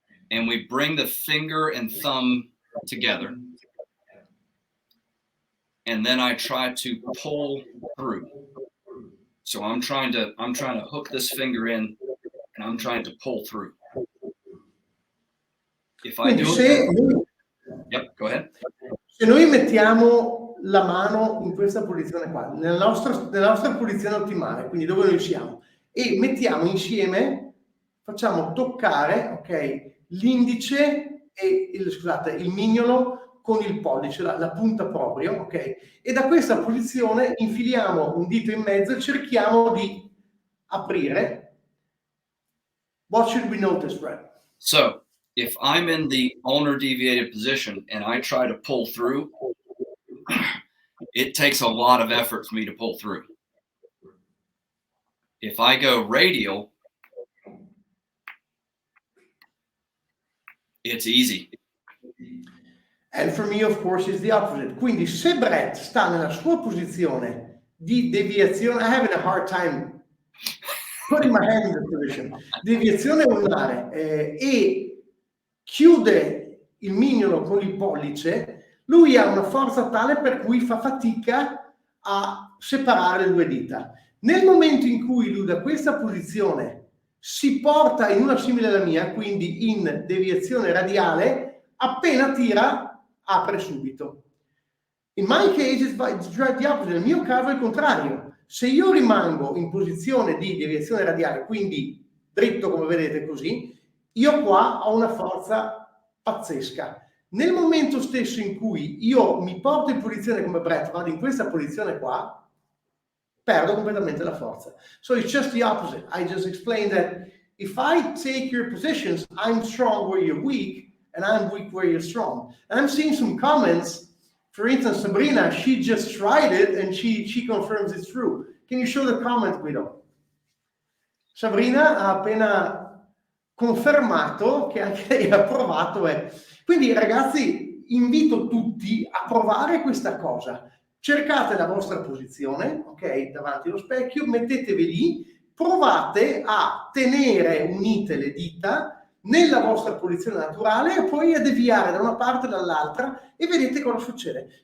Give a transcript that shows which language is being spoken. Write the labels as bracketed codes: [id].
[en] And we bring the finger and thumb together. And then I try to pull through. So I'm trying to hook this finger in and I'm trying to pull through. If I do it, yep, go ahead. [it] Se noi mettiamo la mano in questa posizione qua, nella nostra posizione ottimale, quindi dove noi siamo, e mettiamo insieme, facciamo toccare, ok, l'indice e il mignolo con il pollice, la punta proprio, ok? E da questa posizione infiliamo un dito in mezzo e cerchiamo di aprire. [en] What should we notice, Brad? So, if I'm in the ulnar deviated position and I try to pull through, it takes a lot of effort for me to pull through. If I go radial, it's easy. And for me, of course, it's the opposite. [it] Quindi se Brett sta nella sua posizione di deviazione, [en] I'm having a hard time putting my hand in the position, [it] deviazione ulnare, e chiude il mignolo con il pollice, lui ha una forza tale per cui fa fatica a separare le due dita. Nel momento in cui lui da questa posizione si porta in una simile alla mia, quindi in deviazione radiale, appena tira apre subito. [en] In my case it's the opposite. [it] Nel mio caso è il contrario. Se io rimango in posizione di deviazione radiale, quindi dritto come vedete così, io qua ho una forza pazzesca. Nel momento stesso in cui io mi porto in posizione come Brett, vado in questa posizione qua, perdo completamente la forza. [en] So it's just the opposite. I just explained that if I take your positions, I'm strong where you're weak, and I'm weak where you're strong. And I'm seeing some comments. For instance, Sabrina, she just tried it and she confirms it's true. Can you show the comment, Guido? [it] Sabrina ha appena confermato che anche lei ha provato. Quindi ragazzi, invito tutti a provare questa cosa. Cercate la vostra posizione, ok, davanti allo specchio, mettetevi lì, provate a tenere unite le dita nella vostra posizione naturale e poi a deviare da una parte e dall'altra e vedete cosa succede.